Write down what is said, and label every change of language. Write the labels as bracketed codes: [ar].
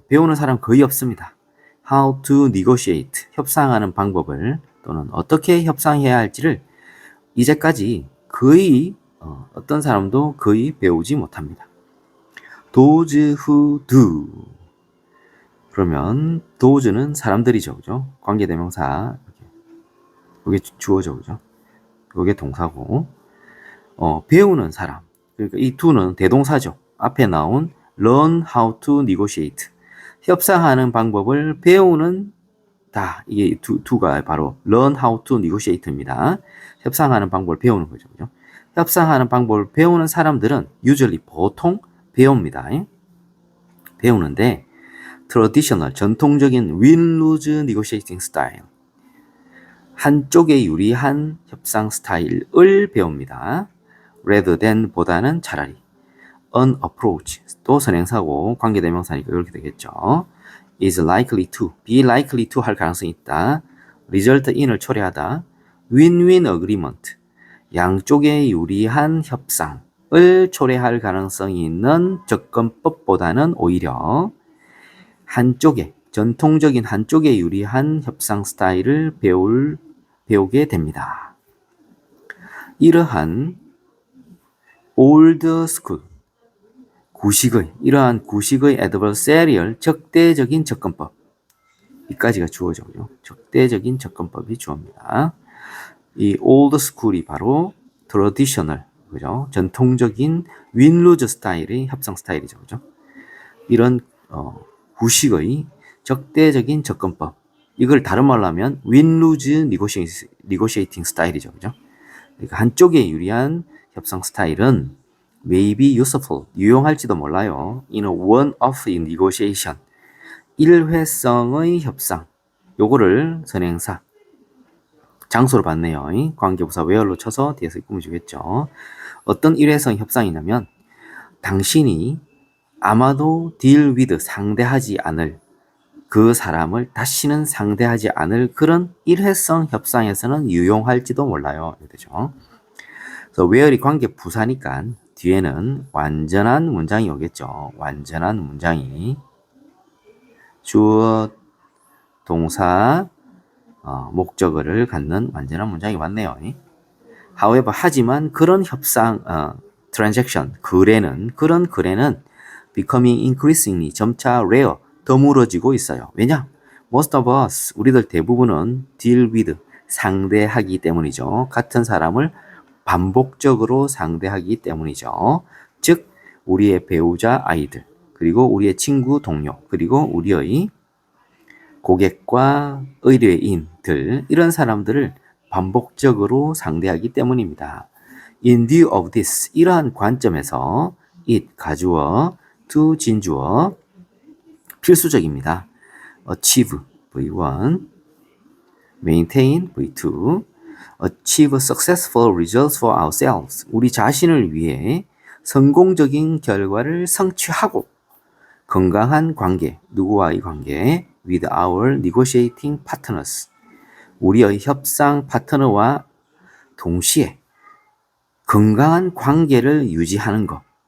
[ko] 배우는 사람 거의 없습니다. [en] How to negotiate, [ko] 협상하는 방법을 또는 어떻게 협상해야 할지를 이제까지 거의 어떤 사람도 거의 배우지 못합니다. [en] Those who do. [ko] 그러면 those는 사람들이죠, 그죠? 관계대명사. 이게 주어죠, 그죠? 이게 동사고. 배우는 사람. 그러니까 이 do는 대동사죠. 앞에 나온 learn how to negotiate. 협상하는 방법을 배우는 다. 이게 do가 바로 learn how to negotiate입니다. 협상하는 방법을 배우는 거죠, 그죠? 협상하는 방법을 배우는 사람들은 [en] usually [ko] 보통 배웁니다. 배우는데 traditional, 전통적인 [en] win-lose negotiating style, [ko] 한쪽에 유리한 협상 스타일을 배웁니다. [en] rather than, [ko] 보다는 차라리. an approach, 또 선행사고 관계대명사니까 이렇게 되겠죠. [en] is likely to, be likely to [ko] 할 가능성이 있다. [en] result in [ko] 을 초래하다. [en] win-win agreement, [ko] 양쪽에 유리한 협상을 초래할 가능성이 있는 접근법보다는 오히려 한쪽에, 전통적인 한쪽에 유리한 협상 스타일을 배우게 됩니다. 이러한 old school, 이러한 구식의 adversarial, 적대적인 접근법. 이까지가 주어죠. 적대적인 접근법이 주어입니다. 이 old school이 바로 traditional, 그죠? 전통적인 win-lose 스타일의 협상 스타일이죠. 그죠? 이런, 구식의 적대적인 접근법. 이걸 다른 말로 하면 win-lose negotiating 스타일이죠. 그죠? 그러니까 한쪽에 유리한 협상 스타일은 [en] may be useful, [ko] 유용할지도 몰라요. [en] in a one-off negotiation, [ko] 일회성의 협상. 요거를 선행사, 장소로 봤네요. 관계부사 where로 쳐서 뒤에서 꾸며주겠죠. 어떤 일회성 협상이냐면 당신이 아마도 [en] deal with, [ko] 상대하지 않을, 그 사람을 다시는 상대하지 않을 그런 일회성 협상에서는 유용할지도 몰라요. 되죠. 그래서 where이 관계 부사니까 뒤에는 완전한 문장이 오겠죠. 완전한 문장이 주어, 동사, 목적어를 갖는 완전한 문장이 왔네요. [en] however, [ko] 하지만 그런 협상, transaction, 그런 거래는 [en] becoming increasingly, [ko] 점차 rare, 드물어지고 있어요. 왜냐? [en] Most of us, [ko] 우리들 대부분은 [en] deal with, [ko] 상대하기 때문이죠. 같은 사람을 반복적으로 상대하기 때문이죠. 즉, 우리의 배우자 아이들, 그리고 우리의 친구 동료, 그리고 우리의 고객과 의뢰인들, 이런 사람들을 반복적으로 상대하기 때문입니다. [en] In view of this, [ko] 이러한 관점에서 it, 가주어, to, 진주어, 필수적입니다. achieve, V1, maintain, V2, [en] achieve successful results for ourselves, [ko] 우리 자신을 위해 성공적인 결과를 성취하고 건강한 관계, 누구와의 관계, [en] with our negotiating partners, [ko] 우리의 협상 파트너와 동시에 건강한 관계를 유지하는 것.